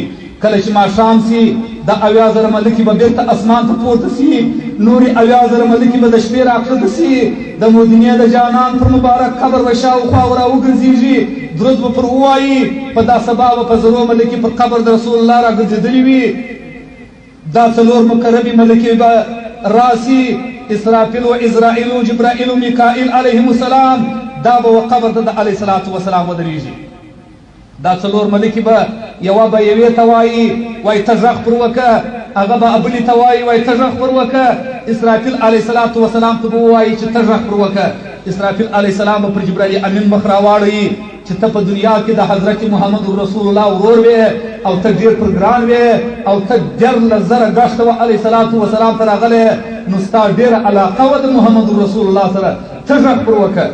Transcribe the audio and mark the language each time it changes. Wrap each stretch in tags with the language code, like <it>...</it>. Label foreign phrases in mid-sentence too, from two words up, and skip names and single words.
<ps>کله چې ماښام سي د 80,000 ملکې به بېرته اسمان ته پورته سي، نورې 80,000 ملکې به د شپې راکښته سي. د مدینې د جانان پر مبارک قبر به شاوخوا ورا وګرځېږي، درود به پر ووایي. په دا سبا به په زرو ملکې پر قبر د رسول الله راګرځېدلې وي. دا څلور مقربې ملکې به راسي، اسرافیل و اسرائیل و جبرائیل و میکائیل</ps> <ar>علیهم السلام.</ar> <ps>دا به و قبر ته د</ps> <ar>علیه الصلاة وسلام</ar> <ps>ودرېږي. دا څلور ملکې به یوه به یوې ته وایي ته غږ پر وکړه، هغه به بلې ته وایي ته غږ پر وکړه. اسرافیل</ps> <ar>علیه الصلاة وسلام</ar> <ps>ته به ووایي چې ته غږ پر وکړه. اسرافیل</ps> <ar>علیه السلام</ar> <ps>به پر جبرائیل امین مخ راواړوي چې ته په دنیا کې د حضرت محمد رسول الله ورور وې او ته ډېر پر ګران وې او ته 10,000 ګشته وه</ps> <ar>علیه الصلاة وسلام</ar> <ps>ته راغلی، نو ستا ډېره علاقه وه د محمد رسول الله سره، ته غږ پر وکړه.</ps>